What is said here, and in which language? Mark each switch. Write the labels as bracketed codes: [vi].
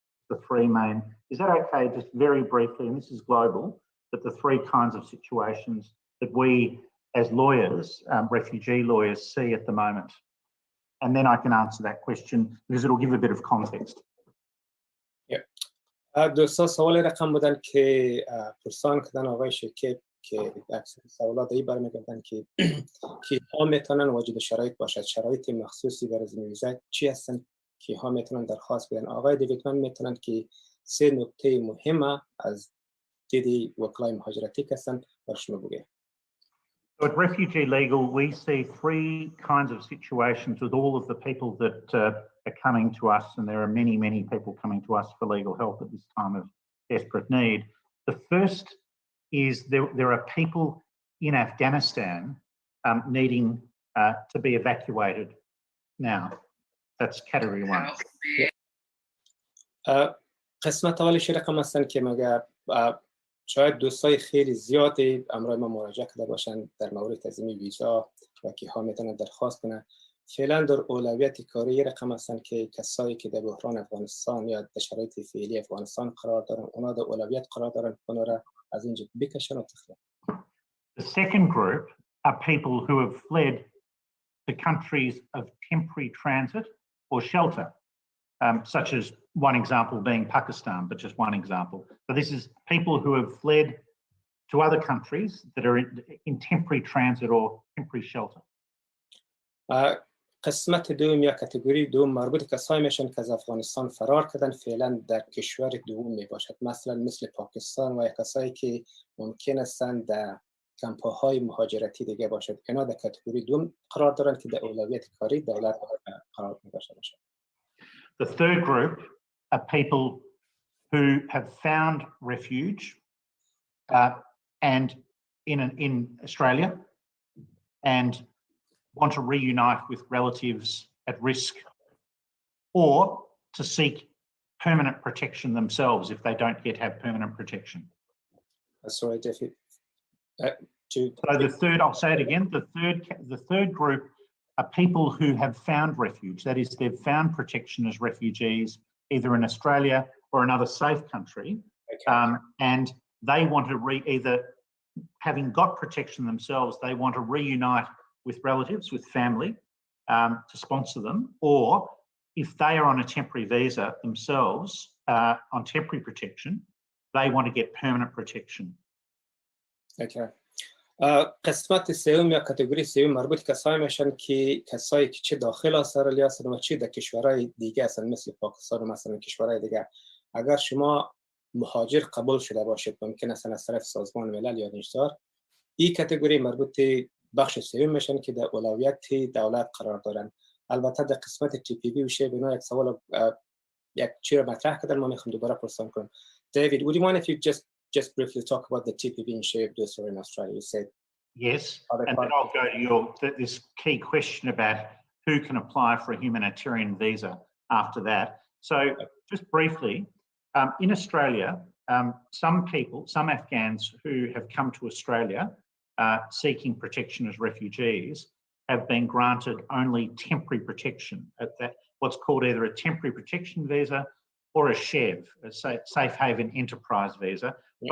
[en] The three main, is that okay, just very briefly, and this is global, but the three kinds of situations that we as lawyers, refugee lawyers, see at the moment? And then I can answer that question because it'll give a bit of context. [fa] دوستا سوال رقم بودن که پرسان کردن آقای شکیب که اکثر سوالات ای برمیگردن که کیها میتونن واجد شرایط باشد، شرایط مخصوصی برای ویزا چی هستن، کیها میتونن درخواست بدن. آقای دیوید من میتونن که سه نکته مهمه از دید وکلای مهاجرتی هستن بر شما بگه. [en] So at Refugee Legal, we see three kinds of situations with all of the people that are coming to us, and there are many, many people coming to us for legal help at this time of desperate need. The first is there are people in Afghanistan needing to be evacuated now. That's category one. [fa] قسمت اولش رقم هستن که مگه شاید دوستای خیلی زیادی امروز ما مراجعه کرده باشند در مورد تنظیم ویزا و کیها میتونن درخواست کنن. فعلا در اولویت کاری رقم هستن که کسایی که در بحران افغانستان یا در شرایط فعلی افغانستان قرار دارن اونا در اولویت قرار دارن، اونا را از اینجا بکشن و تخلیه. [en] The second group are people who have fled to countries of temporary transit or shelter, such as one example being Pakistan, but just one example. So this is people who have fled to other countries that are in temporary transit or temporary shelter. [fa] قسمت دوم یا کاتگوری دوم مربوط کسایی میشن که از افغانستان فرار کردن فعلا در کشور دوم می باشد، مثلا مثل پاکستان و کسایی که ممکن هستند در کمپ‌های مهاجرتی دیگه باشد. اینا در کاتگوری دوم قرار دارن که در اولویت کاری دولت قرار داشته باشد. [en] The third group are people who have found refuge and in Australia and want to reunite with relatives at risk or to seek permanent protection themselves if they don't yet have permanent protection. Sorry, David. So the third, I'll say it again, the third group are people who have found refuge. That is, they've found protection as refugees, either in Australia or another safe country. Okay. And they want to either having got protection themselves, they want to reunite with relatives, with family, to sponsor them, or if they are on a temporary visa themselves, on temporary protection, they want to get permanent protection. Okay. [fa] قسمت سوم یا کاتگوری سوم مربوط کسایی میشن که کسایی که چه داخل استرالیا هستن و چه در کشورهای دیگه هستن مثل پاکستان و مثلا کشورهای دیگه. اگر شما مهاجر قبول شده باشید ممکن است از طرف سازمان ملل یا نشدار، این کاتگوری مربوط بخش سوم میشن که در اولویت دولت قرار دارن. البته در قسمت تی پی وی میشه بنا یک سوال یک چیز مطرح کردن ما میخوام دوباره پرسان کنم. [en] David, would you mind if you just briefly talk about the TPV and shape those in Australia? You said yes, and then I'll go to this key question about who can apply for a humanitarian visa after that. So just briefly, in Australia, some Afghans who have come to Australia seeking protection as refugees have been granted only temporary protection at that, what's called either a temporary protection visa or a SHEV, a Safe Haven Enterprise visa. Yeah.